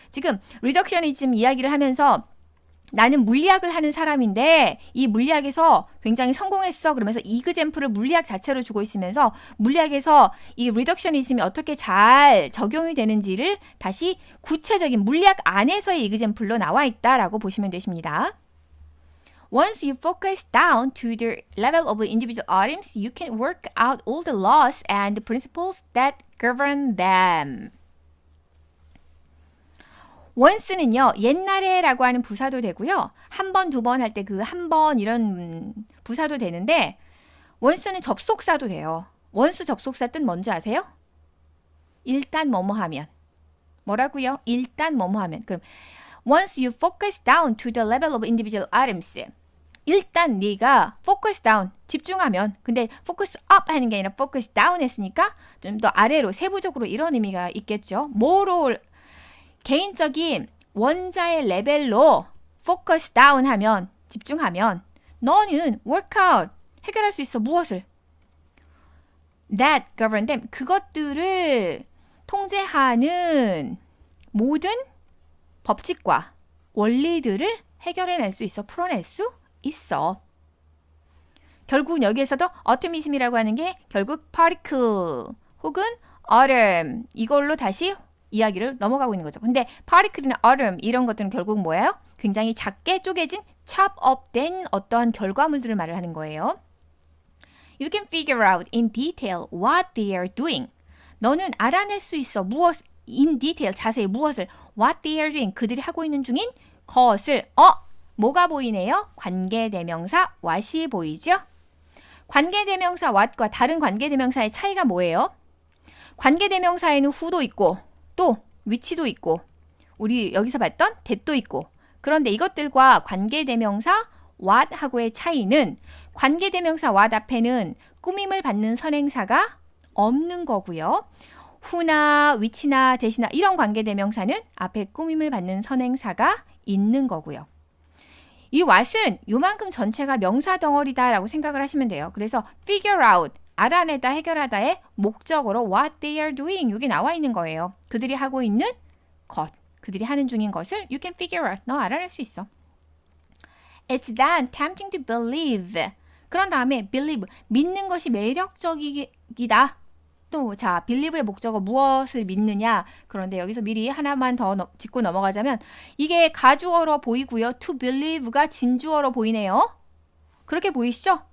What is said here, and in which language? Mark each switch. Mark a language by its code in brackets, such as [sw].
[ko] 지금 리덕셔니즘 이야기를 하면서 나는 물리학을 하는 사람인데 이 물리학에서 굉장히 성공했어. 그러면서 이그젬플을 물리학 자체로 주고 있으면서 물리학에서 이 리덕셔니즘이 어떻게 잘 적용이 되는지를 다시 구체적인 물리학 안에서의 이그젬플로 나와 있다라고 보시면 되십니다. [en] Once you focus down to the level of individual atoms, you can work out all the laws and principles that govern them. [ko] once는요, 옛날에라고 하는 부사도 되고요. 한 번, 두 번 할 때 그 한 번 이런 부사도 되는데 once는 접속사도 돼요. once 접속사 뜻 뭔지 아세요? 일단 뭐뭐 하면. 뭐라고요? 일단 뭐뭐 하면. 그럼 [en] once you focus down to the level of individual atoms. [ko] 일단 네가 focus down, 집중하면. 근데 focus up 하는 게 아니라 focus down 했으니까 좀 더 아래로 세부적으로 이런 의미가 있겠죠. 뭐로 개인적인 원자의 레벨로 focus down 하면, 집중하면 너는 workout, 해결할 수 있어. 무엇을? [en] That govern them, [ko] 그것들을 통제하는 모든 법칙과 원리들을 해결해낼 수 있어. 풀어낼 수 있어. 결국 여기에서도 어토미즘이라고 하는 게 결국 particle 혹은 atom 이걸로 다시 이야기를 넘어가고 있는 거죠. 근데 particle이나 atom 이런 것들은 결국 뭐예요? 굉장히 작게 쪼개진 chop up 된 어떤 결과물들을 말을 하는 거예요. [en] You can figure out in detail what they are doing. [ko] 너는 알아낼 수 있어. 무엇 in detail 자세히 무엇을 [en] what they are doing [ko] 그들이 하고 있는 중인 것을 뭐가 보이네요? 관계대명사 what이 보이죠? 관계대명사 what과 다른 관계대명사의 차이가 뭐예요? 관계대명사에는 who도 있고 또 위치도 있고 우리 여기서 봤던 that도 있고 그런데 이것들과 관계대명사 what하고의 차이는 관계대명사 what 앞에는 꾸밈을 받는 선행사가 없는 거고요. who나 위치나 that이나 이런 관계대명사는 앞에 꾸밈을 받는 선행사가 있는 거고요. 이 what은 요만큼 전체가 명사 덩어리다라고 생각을 하시면 돼요. 그래서 figure out, 알아내다, 해결하다의 목적으로 [en] what they are doing [ko] 이게 나와 있는 거예요. 그들이 하고 있는 것, 그들이 하는 중인 것을 [en] you can figure out, [ko] 너 알아낼 수 있어. [en] It's then tempting to believe. [ko] 그런 다음에 believe, 믿는 것이 매력적이다. 또 자, believe의 목적어 무엇을 믿느냐. 그런데 여기서 미리 하나만 더 짚고 넘어가자면 이게 가주어로 보이고요. to believe가 진주어로 보이네요. 그렇게 보이시죠?